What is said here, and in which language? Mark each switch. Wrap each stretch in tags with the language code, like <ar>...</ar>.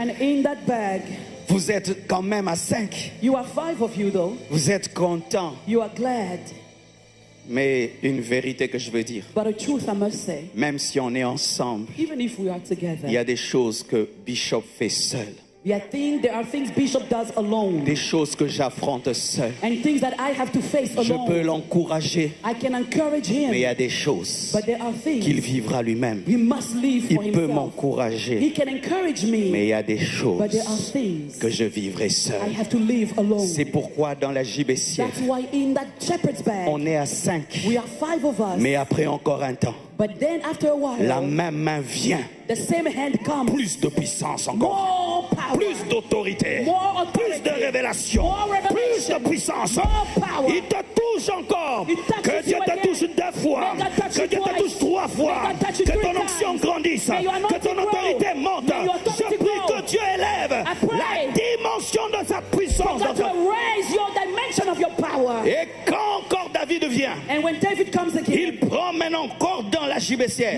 <en>And in that bag,</en> <fr>vous êtes quand même à 5.</fr> <en>you are 5 of you though.</en> <fr>Vous êtes contents.</fr> <en>You are glad.</en> <fr>Mais une vérité que je veux dire,</fr> <en>But a truth I must say,</en> <fr>même si on est ensemble,</fr> <en>even if we are together,</en> <fr>il y a des choses que Bishop fait seul.</fr> <en>there are things Bishop does alone.</en> <fr>Des choses que j'affronte seul.</fr> <en>And things that I have to face</en> <fr>Je peux</fr> <en>alone.</en> <fr>l'encourager,</fr> <en>I can encourage him.</en> <fr>mais il y a des choses</fr> <en>But there are</en> <fr>qu'il</fr> <en>things</en> <fr>vivra lui-même.</fr> <en>he must live for</en> <fr>Il peut</fr> <en>himself. He</en> <fr>m'encourager,</fr> <en>can encourage</en> <fr>mais</fr> <en>me.</en> <fr>il y a des choses</fr> <en>But there are things</en> <fr>que je vivrai</fr> <en>I</en> <fr>seul.</fr> <en>have to live alone.</en> <fr>C'est pourquoi dans la gibecière,</fr> <en>That's why in that shepherd's bag,</en> <fr>on est à 5.</fr> <en>we are 5 of us.</en> <fr>Mais après encore un temps,</fr> <en>But then after a while,</en> <fr>la même main vient.</fr> <en>the same hand comes.</en> <fr>Plus de puissance encore.</fr> <en>More power.</en> <fr>Plus d'autorité.</fr> <en>More</en> <fr>Plus</fr> <en>authority.</en> <fr>de révélation.</fr> <en>More</en> <fr>Plus de</fr> <en>revelation.</en> <fr>puissance.</fr> <en>More power.</en> <fr>Il te touche encore.</fr> <en>He touches</en> <fr>Que Dieu</fr> <en>you</en> <fr>te</fr> <en>again.</en> <fr>touche 2 fois.</fr> <en>May God touch</en> <fr>Que</fr> <en>you</en> <fr>Dieu te</fr> <en>twice.</en> <fr>touche 3 fois.</fr> <en>May God touch you</en> <fr>Que</fr> <en>3</en> <fr>ton onction</fr> <en>times.</en> <fr>grandisse.</fr> <en>May your</en> <fr>Que</fr> <en>anointing</en> <fr>ton autorité</fr> <en>grow.</en> <fr>monte.</fr> <en>May your authority</en> <fr>Je prie</fr> <en>grow.</en> <fr>que Dieu élève</fr> <en>I pray.</en> <fr>la dimension de sa puissance.</fr> <en>God will raise your dimension of your power.</en> <fr>Et quand encore David vient,</fr> <en>And when David comes again,</en> <fr>il promène encore dans la gibecière.</fr>